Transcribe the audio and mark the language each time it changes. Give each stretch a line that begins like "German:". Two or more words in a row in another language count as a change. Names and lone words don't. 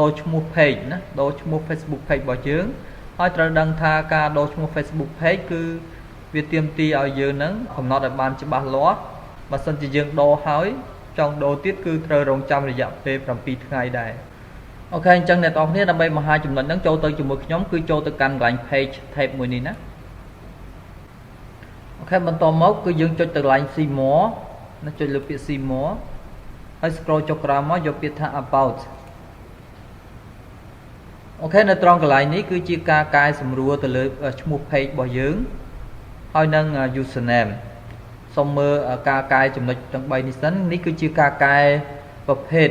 Khmer: រឈ្មោះ page ណាដូរឈ្មោះ
English: Facebook page
Khmer: របស់យើងហើយត្រូវដឹងថាការដូរឈ្មោះ
English: Facebook page
Khmer: គឺវាទាមទារឲ្យយើងនឹងកំណត់ឲ្យបានច្បាស់លាស់បើសិនជាយើងដូរហើយចង់ដូរទៀតគឺត្រូវរងចាំរយៈពេល7ថ្ងៃដែរអូខេអញ្ចឹងអ្នកទាំងអស់គ្នាដើម្បីបង្ហាញចំណុចហ្នឹងចូលទៅជាមួយខ្ញុំគឺចូលទៅកាន់កន្លែង
English: page tab
Khmer: មួយនេះណាអូខេបន្តមកគឺយើងចុចទៅកន្លែង
English: see more
Khmer: ណាចុចលើពាក្យ
English: see more
Khmer: ហើយ scroll ចុះក្រោមមកយកពាក្យថា about អូខេនៅត្រង់កន្លែងនេះគឺជាការកែសម្រួលទៅលើឈ្មោះ page របស់យើងហើយនឹង username សុំមើលការកែចំណុចទាំង3នេះសិននេះគឺជាការកែប្រភេទ